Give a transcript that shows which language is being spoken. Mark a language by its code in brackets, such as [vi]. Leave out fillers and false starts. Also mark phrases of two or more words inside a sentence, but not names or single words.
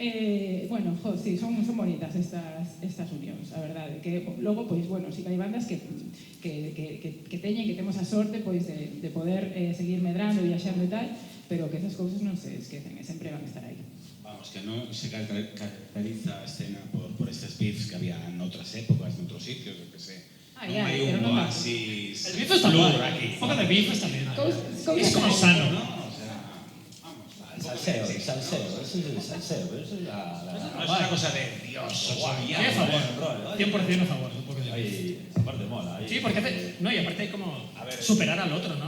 [gl] Bueno, sí, son bonitas estas unións, a verdade, que logo, pois, bueno, sí que hai bandas que teñen, que temos a sorte, pois, de poder seguir medrando, viaxando e tal, pero que esas cousas non se esquecen, e sempre van a estar aí. Vamos, que non se caracteriza a escena por estes beefs que había en outras épocas, en outros sitios, [es] yo que sé. Ai, [gl] Non hai pero un non tanto. oasis [es] El beef está flor guay. aquí. Un poco de beef está bien. Es como [gl] Cousas [es] sano, ¿no? ¿no? O sea, vamos, El salseo, eso es el salseo, pero eso es no es una cosa de Dios, Sí, ya. a favor. rollo, 100% a favor. Un poco de beef. Ahí, aparte mola. Ahí, Sí, porque no, y aparte hay como superar al otro, ¿no?